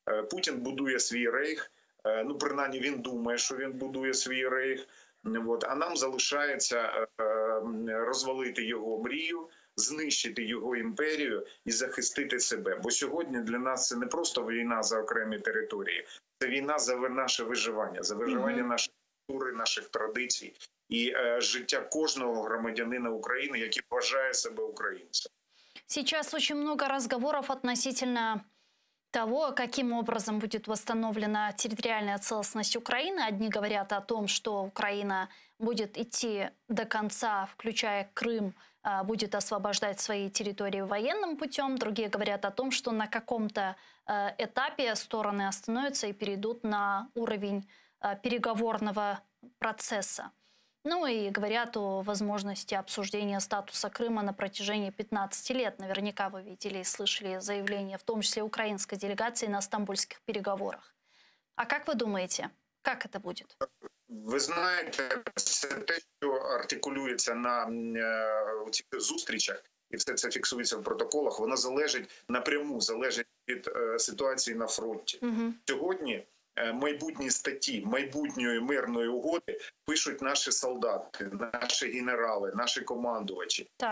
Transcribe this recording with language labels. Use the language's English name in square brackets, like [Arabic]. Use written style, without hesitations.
[Ukrainian] Путін будує свій рейх, ну принаймні він думає, що він будує свій рейх, а нам залишається розвалити його мрію, знищити його імперію і захистити себе. Бо сьогодні для нас це не просто війна за окремі території, це війна за наше виживання, за виживання нашої культури, наших традицій і життя кожного громадянина України, який вважає себе українцем. [Russian] Сейчас очень много разговоров относительно того, каким образом будет восстановлена территориальная целостность Украины. Одни говорят о том, что Украина будет идти до конца, включая Крым, будет освобождать свои территории военным путем. Другие говорят о том, что на каком-то этапе стороны остановятся и перейдут на уровень переговорного процесса. Ну и говорят о возможности обсуждения статуса Крыма на протяжении 15 лет. Наверняка вы видели и слышали заявления, в том числе украинской делегации, на стамбульских переговорах. А как вы думаете, как это будет? [Ukrainian] Ви знаєте, це те, що артикулюється на цих зустрічах, і все це фіксується в протоколах, воно напряму залежить від ситуації на фронті. Сьогодні майбутні статті майбутньої мирної угоди пишуть наші солдати, наші генерали, наші командувачі. Так.